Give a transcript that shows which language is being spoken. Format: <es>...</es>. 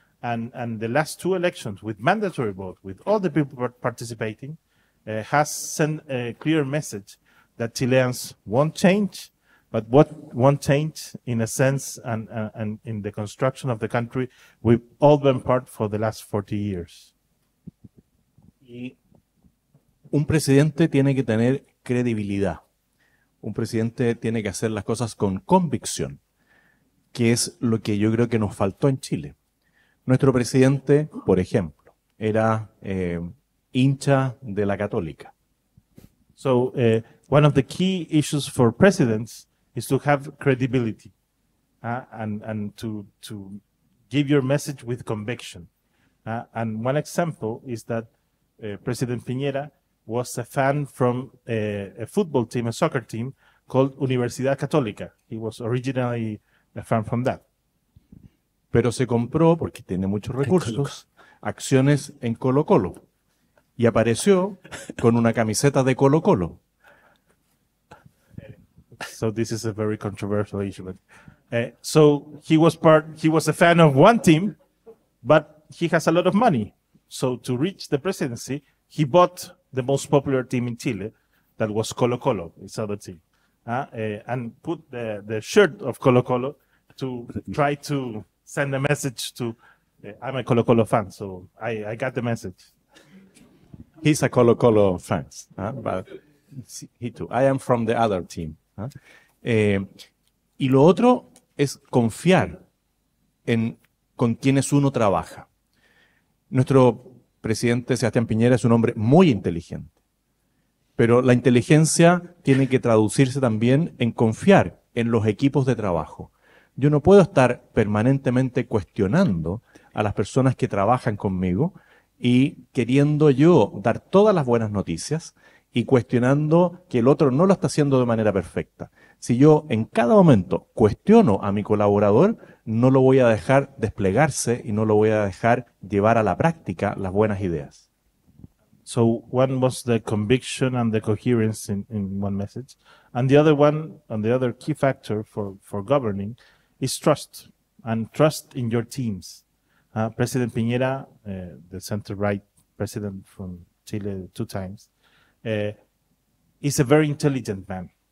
<en>And the last 2 elections with mandatory vote, with all the people participating, has sent a clear message that Chileans won't change, but what won't change in a sense and in the construction of the country, we've all been part for the last 40 years.</en> <es>Y un presidente tiene que tener credibilidad. Un presidente tiene que hacer las cosas con convicción, que es lo que yo creo que nos faltó en Chile. Nuestro presidente, por ejemplo, era hincha de la Católica.</es> <en>So one of the key issues for presidents is to have credibility and to give your message with conviction. And one example is that President Piñera was a fan from a football team, a soccer team called Universidad Católica. He was originally a fan from that.</en> <es>Pero se compró, porque tiene muchos recursos, acciones en Colo-Colo. Y apareció con una camiseta de Colo-Colo.</es> <en>So this is a very controversial issue. But, so he was a fan of one team, but he has a lot of money. So to reach the presidency, he bought the most popular team in Chile, that was Colo Colo, his other team, and put the shirt of Colo Colo to try to send a message to, I'm a Colo Colo fan, so I got the message. He's a Colo Colo fan, but he too. I am from the other team.</en> <es>Y lo otro es confiar con quienes uno trabaja. Nuestro presidente Sebastián Piñera es un hombre muy inteligente, pero la inteligencia tiene que traducirse también en confiar en los equipos de trabajo. Yo no puedo estar permanentemente cuestionando a las personas que trabajan conmigo y queriendo yo dar todas las buenas noticias y cuestionando que el otro no lo está haciendo de manera perfecta. Si yo en cada momento cuestiono a mi colaborador, no lo voy a dejar desplegarse y no lo voy a dejar llevar a la práctica las buenas ideas.</es> <en>So one was the conviction and the coherence in one message. And the other key factor for governing is trust, and trust in your teams. President Piñera, the center-right president from Chile 2 times, is a very intelligent man.</en>